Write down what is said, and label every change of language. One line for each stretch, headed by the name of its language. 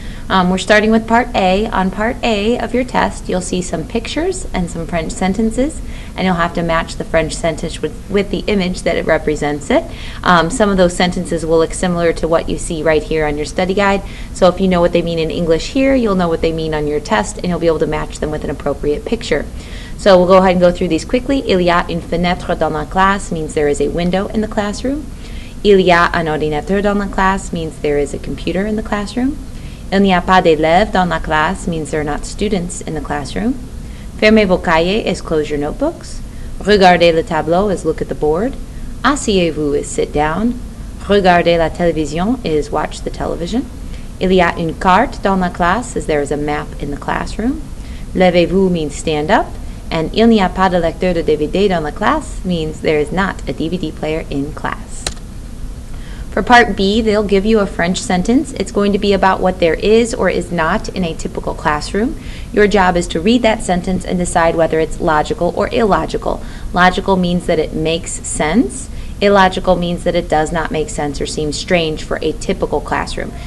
English: We're starting with part A. On part A of your test, you'll see some pictures and some French sentences, and you'll have to match the French sentence with the image that it represents it. Some of those sentences will look similar to what you see right here on your study guide, so if you know what they mean in English here, you'll know what they mean on your test, and you'll be able to match them with an appropriate picture. So we'll go ahead and go through these quickly.
French: Il y a une fenêtre dans la classe
English: means there is a window in the classroom.
French: Il y a un ordinateur dans la classe
English: means there is a computer in the classroom.
French: Il n'y a pas d'élèves dans la classe
English: means there are not students in the classroom.
French: Fermez vos cahiers
English: is close your notebooks.
French: Regardez le tableau
English: is look at the board.
French: Asseyez-vous
English: is sit down.
French: Regardez la télévision
English: is watch the television.
French: Il y a une carte dans la classe
English: is there is a map in the classroom.
French: Levez-vous
English: means stand up.
French: And il n'y a pas de lecteur de DVD dans la classe
English: means there is not a DVD player in class. For part B, they'll give you a French sentence. It's going to be about what there is or is not in a typical classroom. Your job is to read that sentence and decide whether it's logical or illogical. Logical means that it makes sense. Illogical means that it does not make sense or seems strange for a typical classroom.